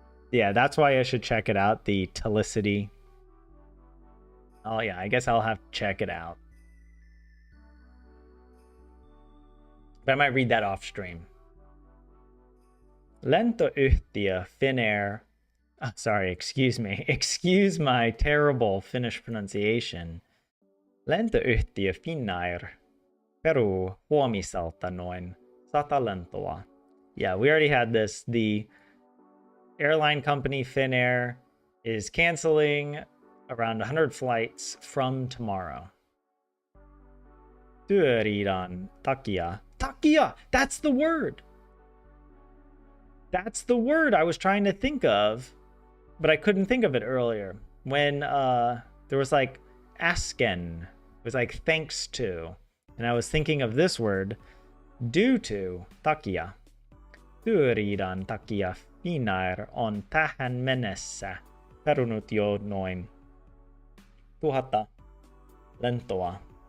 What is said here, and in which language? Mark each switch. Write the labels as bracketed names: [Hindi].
[English] Yeah, that's why I should check it out, the telicity. Oh yeah, I guess I'll have to check it out. But I might read that off stream. [Finnish] Lentoyhtiö Finnair [English] Sorry, excuse me. Excuse my terrible Finnish pronunciation. [Finnish] Lentoyhtiö Finnair peruu huomiselta noin 100 lentoa. [English] Yeah, we already had this. The airline company Finnair is canceling around 100 flights from tomorrow. [Finnish] Työriidan takia. Takia! [English] That's the word! That's the word I was trying to think of, but I couldn't think of it earlier. When there was like asken. It was like thanks to. And I was thinking of this word, due to, takia. [Finnish] Työriidan takia Finnair on tähän mennessä perunut jo noin 1000 lentoa.